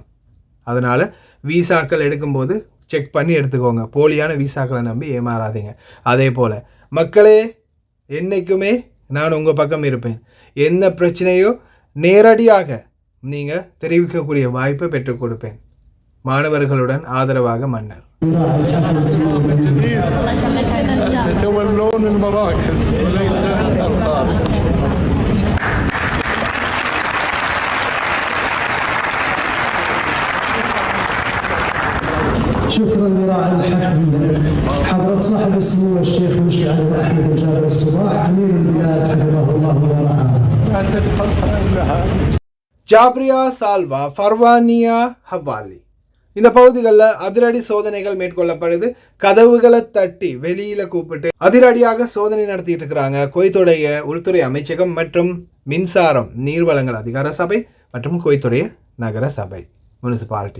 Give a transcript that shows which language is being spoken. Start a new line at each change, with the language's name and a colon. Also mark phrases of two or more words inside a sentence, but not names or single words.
Tamil: அதனால் வீசாக்கள் எடுக்கும்போது செக் பண்ணி எடுத்துக்கோங்க. போலியான வீசாக்களை நம்பி ஏமாறாதீங்க. அதே போல் மக்களே, என்றைக்குமே நான் உங்கள் பக்கம் இருப்பேன். என்ன பிரச்சனையோ நேரடியாக நீங்கள் தெரிவிக்கக்கூடிய வாய்ப்பை பெற்றுக் கொடுப்பேன். மாணவர்களுடன் ஆதரவாக மன்னர்.
Arabic: شكرا لراعي الحفل حضرة صاحب السمو الشيخ مشعل أحمد الجابر الصباح أمير البلاد حفظه الله ورعاه.
Tamil: ஜாப்ரியா சால்வா ஃபர்வானியா ஹவாலி இந்த பகுதிகளில் அதிரடி சோதனைகள் மேற்கொள்ளப்படுது. கதவுகளை தட்டி வெளியில் கூப்பிட்டு அதிரடியாக சோதனை நடத்திட்டு இருக்கிறாங்க குவைத்துடைய உள்துறை அமைச்சகம் மற்றும் மின்சாரம் நீர்வளங்கள் அதிகார சபை மற்றும் குவைத்துடைய நகர சபை முனிசிபாலிட்டி.